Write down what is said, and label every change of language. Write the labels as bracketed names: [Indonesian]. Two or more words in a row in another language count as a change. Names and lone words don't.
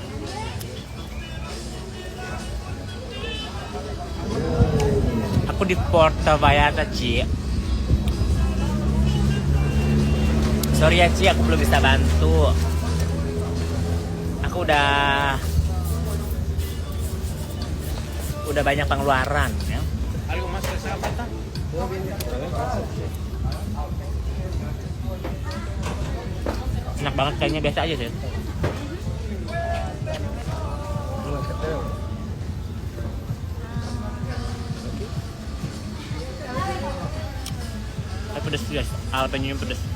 [Indonesian] Aku di Puerto Vallarta, Ci. Sorry ya, Ci, aku belum bisa bantu. Aku udah banyak pengeluaran ya. [Spanish] Algo más que sea falta? [Indonesian] Enak banget, kayaknya biasa aja sih. Pedes guys, jalapeno pedes.